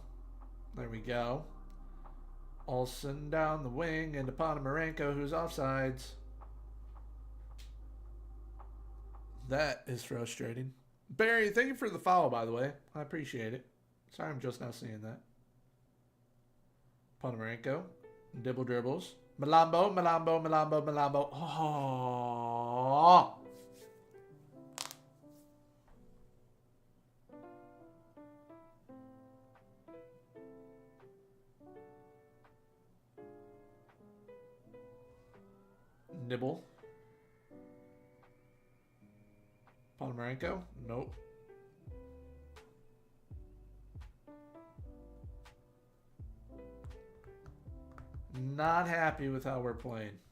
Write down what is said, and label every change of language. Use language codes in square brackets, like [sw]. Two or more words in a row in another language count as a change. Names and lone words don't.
[en] There we go. Olsen down the wing into Ponomarenko, who's offsides. That is frustrating. Barry, thank you for the follow, by the way. I appreciate it. Sorry, I'm just now seeing that. Ponomarenko. Dibble dribbles. Malambo, Malambo, Malambo, Malambo. Oh. Nibble. Ponomarenko. Nope. Not happy with how we're playing.